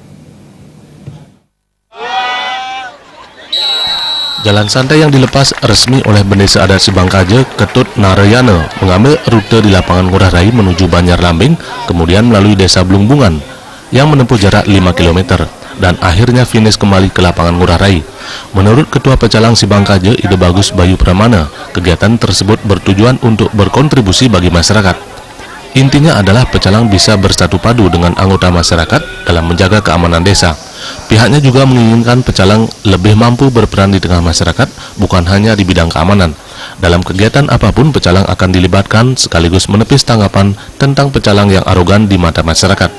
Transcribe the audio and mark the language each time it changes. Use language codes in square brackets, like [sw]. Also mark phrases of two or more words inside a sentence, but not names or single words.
[id] Jalan santai yang dilepas resmi oleh Bendesa Adat Sibangkaja, Ketut Narayana, mengambil rute di lapangan Ngurah Rai menuju Banjar Lambing, kemudian melalui Desa Blungbungan yang menempuh jarak 5 km dan akhirnya finish kembali ke lapangan Ngurah Rai. Menurut Ketua Pecalang Sibangkaja, Ide Bagus Bayu Pramana, kegiatan tersebut bertujuan untuk berkontribusi bagi masyarakat. Intinya adalah pecalang bisa bersatu padu dengan anggota masyarakat dalam menjaga keamanan desa. Pihaknya juga menginginkan pecalang lebih mampu berperan di tengah masyarakat, bukan hanya di bidang keamanan. Dalam kegiatan apapun, pecalang akan dilibatkan sekaligus menepis tanggapan tentang pecalang yang arogan di mata masyarakat.